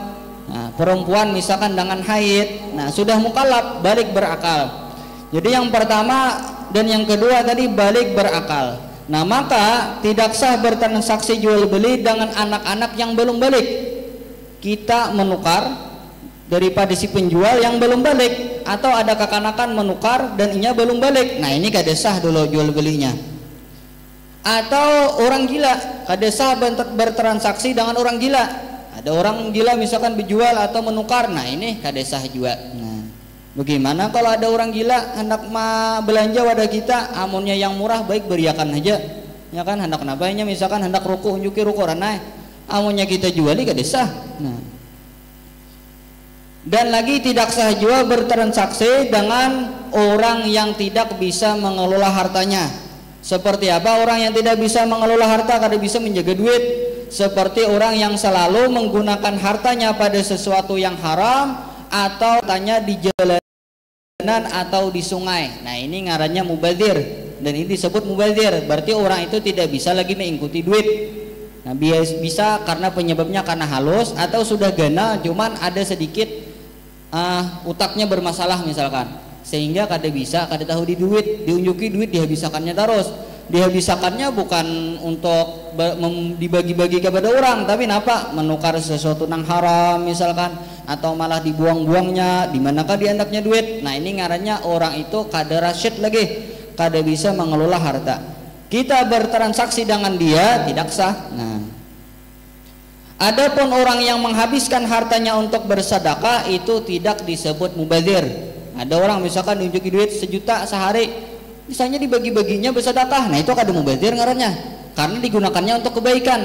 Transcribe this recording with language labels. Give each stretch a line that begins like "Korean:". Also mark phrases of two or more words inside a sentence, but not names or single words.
Indonesian: Nah, perempuan misalkan dengan haid, nah sudah mukallaf, balik berakal. Jadi yang pertama dan yang kedua tadi balik berakal. Nah, maka tidak sah bertransaksi jual beli dengan anak-anak yang belum balik.
Banjar: Kita menukar daripada si penjual yang belum balik, atau ada kekanakan menukar dan inya belum balik. Nah, ini kada sah dulu jual belinya. Atau orang gila, kada sah bertransaksi dengan orang gila. Ada orang gila misalkan berjual atau menukar, nah ini kada sah juga. Nah, bagaimana kalau ada orang gila hendak belanja wadah kita, amunnya yang murah baik beriakan aja, ya kan, hendak nabainya misalkan hendak ruku unjuki ruku ranai, amunnya kita juali kada sah.
Indonesian: Nah, dan lagi tidak sah juga bertransaksi dengan orang yang tidak bisa mengelola hartanya. Seperti apa orang yang tidak bisa mengelola harta, kada bisa menjaga duit? Seperti orang yang selalu menggunakan hartanya pada sesuatu yang haram, atau hartanya di jalanan atau di sungai. Nah, ini ngarannya mubazir, dan ini disebut mubazir. Berarti orang itu tidak bisa lagi mengikuti duit.
Banjar: Nah, bisa karena penyebabnya karena halus, atau sudah gana cuman ada sedikit utaknya bermasalah misalkan, sehingga kada bisa, kada tahu di duit, diunjuki duit dihabisakannya terus. Dihabisakannya bukan untuk dibagi-bagi kepada orang, tapi napa menukar sesuatu yang haram misalkan, atau malah dibuang-buangnya, dimanakah diandaknya duit. Nah, ini ngarannya orang itu kada rasyid lagi, kada bisa mengelola harta.
Indonesian: Kita bertransaksi dengan dia tidak sah. Nah, adapun orang yang menghabiskan hartanya untuk bersedekah itu tidak disebut mubazir.
Banjar: Ada orang misalkan nunjuki duit 1 juta sehari, misalnya dibagi-baginya bersedekah, nah itu kada mubazir ngarannya, karena digunakannya untuk kebaikan.